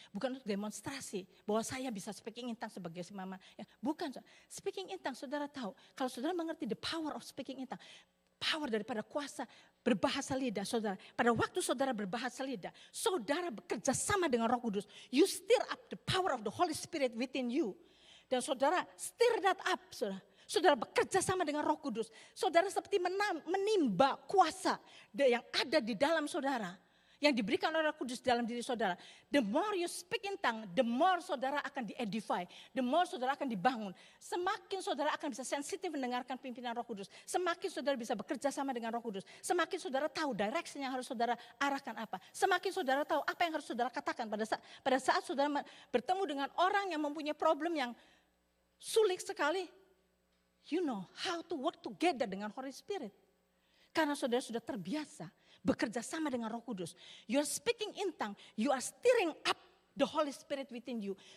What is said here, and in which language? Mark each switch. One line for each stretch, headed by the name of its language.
Indonesian: Bukan untuk demonstrasi bahwa saya bisa
English: speaking in tongue
Indonesian: sebagai si mama. Ya, bukan.
English: Speaking in tongue,
Indonesian: saudara tahu. Kalau saudara mengerti
English: the power of speaking in tongue.
Indonesian: Power daripada kuasa berbahasa lidah, saudara. Pada waktu saudara berbahasa lidah, saudara bekerja sama dengan Roh Kudus.
English: You stir up the power of the Holy Spirit within you.
Indonesian: Dan saudara
English: stir that up,
Indonesian: saudara. Saudara bekerja sama dengan Roh Kudus. Saudara seperti menimba kuasa yang ada di dalam saudara. yang diberikan oleh Roh Kudus dalam diri saudara.
English: The more you speak in tongue, the more
Indonesian: saudara akan di-edify,
English: the more
Indonesian: saudara akan dibangun. Semakin saudara akan bisa sensitif mendengarkan pimpinan Roh Kudus, semakin saudara bisa bekerja sama dengan Roh Kudus, semakin saudara tahu direction yang harus saudara arahkan apa, semakin saudara tahu apa yang harus saudara katakan pada saat saudara bertemu dengan orang yang mempunyai problem yang sulit sekali.
English: You know how to work together dengan Holy Spirit.
Indonesian: Karena saudara sudah terbiasa bekerja sama dengan Roh Kudus.
English: You are speaking in tongue, you are stirring up the Holy Spirit within you.